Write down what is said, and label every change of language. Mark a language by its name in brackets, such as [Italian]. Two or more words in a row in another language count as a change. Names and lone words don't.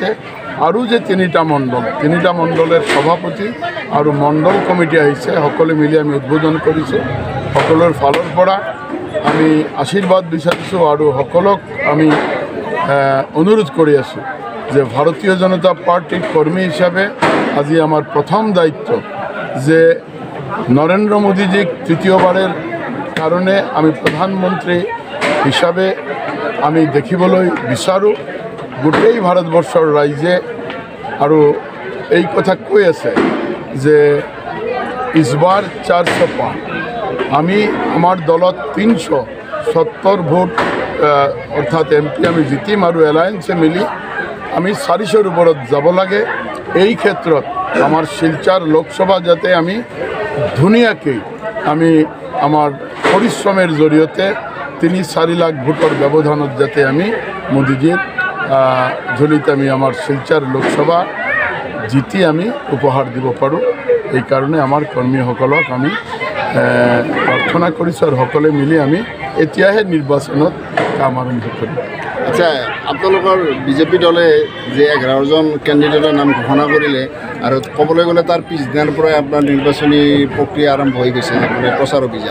[Assamese] আৰু যে 3টা মণ্ডলের সভাপতি আৰু মণ্ডল কমিটি আহিছে, সকলে মিলি আমি উদ্বোধন কৰিছোঁ। সকলৰ ফালৰ পৰা আমি আশীৰ্বাদ বিচাৰিছোঁ আৰু সকলক আমি অনুৰোধ কৰি আছোঁ যে ভাৰতীয় জনতা পাৰ্টিৰ কৰ্মী হিচাপে আজি আমাৰ প্ৰথম দায়িত্ব যে নরেন্দ্র মোদীজিক [Bangla] তৃতীয়বারের কারণে [Assamese] আমি প্রধানমন্ত্রী হিসাবে আমি দেখিবলৈ বিচাৰোঁ। গোটেই ভাৰতবৰ্ষৰ ৰাইজে আৰু এই কথা কৈ আছে যে [Hindi] इसबार 400 पार। [Assamese] আমি আমাৰ দলত 370 ভোট অর্থাৎ MP আমি জিতিম আৰু এলায়েন্সে মিলি আমি 400-ৰ ওপৰত যাব লাগে। এই ক্ষেত্ৰত আমাৰ শিলচৰ লোকসভা যাতে আমি ধুনীয়াকৈ আমি [Bangla] আমার পরিশ্রমের জড়িয়তে [Assamese] 3-4 লাখ ভোটর ব্যবধানত যাতে আমি মোদীজির ঝুলিত আমি আমার শিলচর লোকসভা জিতি আমি উপহার দিব পাৰোঁ। [Bangla] এই কারণে আমার [Assamese] কর্মীসকলক আমি প্ৰাৰ্থনা কৰিছোঁ আৰু সকলে মিলি আমি এতিয়াহে নিৰ্বাচনত কাম আৰম্ভ কৰিম। আচ্ছা, আপোনালোকৰ বিজেপি দলে যে 11জন কেণ্ডিডেটৰ নাম ঘোষণা কৰিলে আৰু ক'বলৈ গ'লে তাৰ পিছদিনাৰ পৰাই আপোনাৰ নিৰ্বাচনী প্ৰক্ৰিয়া আৰম্ভ হৈ গৈছে, মানে প্ৰচাৰ অভিযান।